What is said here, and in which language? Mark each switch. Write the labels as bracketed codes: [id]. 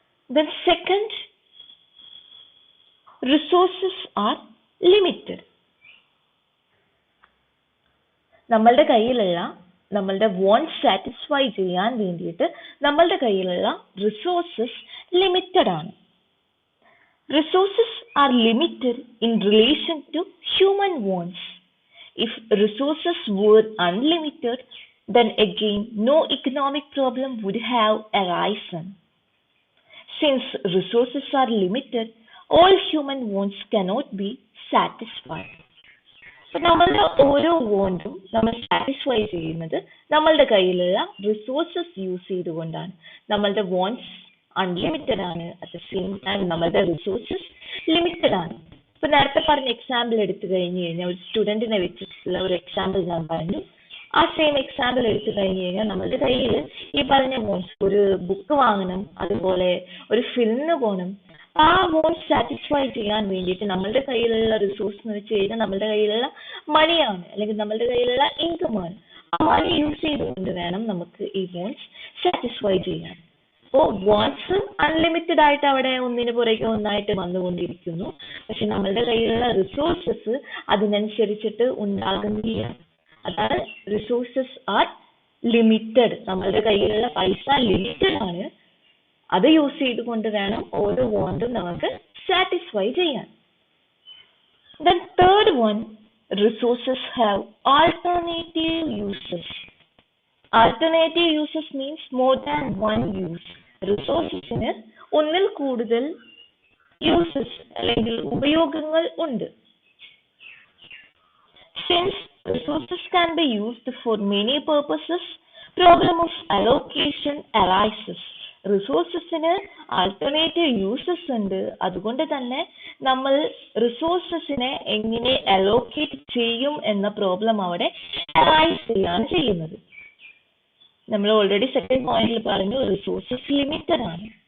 [en] Then second, resources are limited. [ml] നമ്മളുടെ കയ്യിലുള്ള നമ്മളുടെ വോൺസ് സാറ്റിസ്ഫൈ ചെയ്യാൻ വേണ്ടിയിട്ട് നമ്മളുടെ കയ്യിലുള്ള റിസോഴ്സസ് ലിമിറ്റഡ് ആണ്. [en] Resources are limited in relation to human wants. If resources were unlimited, then again no economic problem would have arisen. Since resources are limited, all human wants cannot be satisfied. So [ml] നമ്മളുടെ ഓരോ വോണ്ടും നമ്മൾ satisfy ചെയ്യുന്നത് നമ്മളുടെ കയ്യിലുള്ള resources use ചെയ്തുകൊണ്ടാണ്. നമ്മളുടെ വോൺസ് unlimited ആണ്, [en] at the same time [ml] നമ്മളുടെ റിസോഴ്സസ് ലിമിറ്റഡ് ആണ്. ഇപ്പൊ നേരത്തെ പറഞ്ഞ എക്സാമ്പിൾ എടുത്തു കഴിഞ്ഞു കഴിഞ്ഞാൽ, ഒരു സ്റ്റുഡന്റിനെ വെച്ചിട്ടുള്ള ഒരു എക്സാമ്പിൾ ഞാൻ പറഞ്ഞു. ആ സെയിം എക്സാമ്പിൾ എടുത്തു കഴിഞ്ഞു കഴിഞ്ഞാൽ നമ്മളുടെ കയ്യിൽ ഈ പറഞ്ഞ വോൺസ്, ഒരു ബുക്ക് വാങ്ങണം, അതുപോലെ ഒരു ഫിലിമിന് പോകണം, ആ വോൺസ് സാറ്റിസ്ഫൈ ചെയ്യാൻ വേണ്ടിയിട്ട് നമ്മളുടെ കയ്യിലുള്ള റിസോഴ്സ് എന്ന് വെച്ച് കഴിഞ്ഞാൽ നമ്മളുടെ കയ്യിലുള്ള മണിയാണ്, അല്ലെങ്കിൽ നമ്മളുടെ കയ്യിലുള്ള ഇൻകമാണ്. ആ മണി യൂസ് ചെയ്തുകൊണ്ട് വേണം നമുക്ക് ഈ വോൺസ് സാറ്റിസ്ഫൈ ചെയ്യാൻ. അപ്പോൾ വോൺസ് അൺലിമിറ്റഡ് ആയിട്ട് അവിടെ ഒന്നിന് പുറകെ ഒന്നായിട്ട് വന്നുകൊണ്ടിരിക്കുന്നു. പക്ഷെ നമ്മളുടെ കയ്യിലുള്ള റിസോഴ്സസ് അതിനനുസരിച്ചിട്ട് ഉണ്ടാകുന്നില്ല. അതാണ് [en] Resources are limited. [ml] നമ്മളുടെ കയ്യിലുള്ള പൈസ ലിമിറ്റഡ് ആണ്. അത് യൂസ് ചെയ്തുകൊണ്ട് വേണം ഓരോ വോണ്ടും നമുക്ക് സാറ്റിസ്ഫൈ ചെയ്യാൻ. [en] Then third one, resources have alternative uses. Alternative uses means more than one use. [ml] റിസോഴ്സസിന് ഒന്നിൽ കൂടുതൽ യൂസസ് അല്ലെങ്കിൽ ഉപയോഗങ്ങൾ ഉണ്ട്. [en] Since resources can be used for many purposes, problem of allocation arises. [ml] റിസോഴ്സസിന് alternative uses ഉണ്ട്. അതുകൊണ്ട് തന്നെ നമ്മൾ റിസോഴ്സസിനെ എങ്ങനെ അലോക്കേറ്റ് ചെയ്യും എന്ന പ്രോബ്ലം അവിടെ അറൈസ് ചെയ്യാണ് ചെയ്യുന്നത്. നമ്മൾ ഓൾറെഡി സെക്കൻഡ് പോയിന്റിൽ പറഞ്ഞു, റിസോഴ്സസ് ലിമിറ്റഡ് ആണ്.